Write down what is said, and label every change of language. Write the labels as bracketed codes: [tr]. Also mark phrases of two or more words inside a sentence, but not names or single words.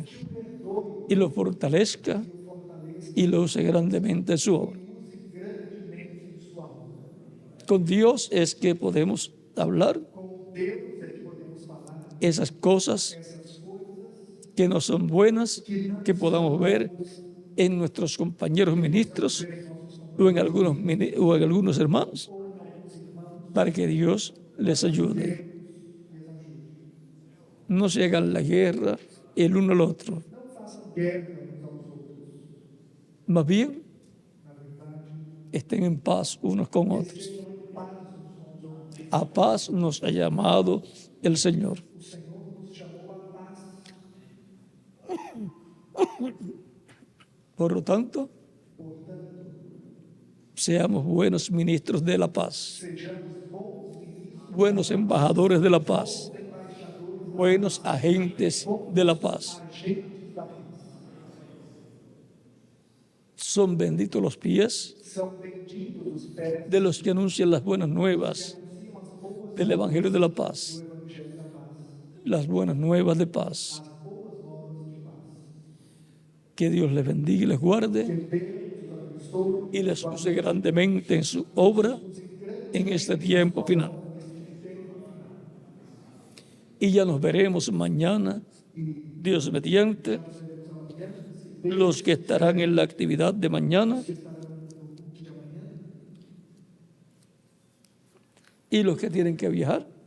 [pt] que o perdoe, [es] y lo fortalezca [pt] que o fortaleça [es] y lo use grandemente en su obra. [pt] e use grandemente em sua obra. [es] Con Dios es que podemos hablar [pt] Com Deus é que podemos falar [es] esas cosas [pt] essas coisas [es] que no son buenas, que podamos ver en nuestros compañeros ministros o en algunos hermanos, para que Dios les ayude. No se hagan la guerra el uno al otro, [pt] não façam guerra uns aos outros. [es] más bien [pt] Na verdade, [es] estén en paz unos con otros. [pt] sejam em paz uns com os outros. A paz [es] nos ha llamado el Señor. [pt] O Senhor nos chamou à paz. [es] Por lo tanto, [pt] Portanto, [es] seamos buenos ministros de la paz, [pt] sejamos bons ministros, [es] buenos embajadores de la paz, [pt] embaixadores, [es] buenos agentes de la paz. [pt] agentes da paz. [es] Son benditos los pies [pt] São benditos os pés [es] de los que anuncian las buenas nuevas [pt] anunciam as boas [es] del Evangelio de la paz, [pt] do Evangelho da paz, [es] las buenas nuevas de paz. [pt] as boas novas de paz. [es] Que Dios les bendiga y les guarde y les use grandemente en su obra en este tiempo final. Y ya nos veremos mañana, Dios mediante, los que estarán en la actividad de mañana y los que tienen que viajar,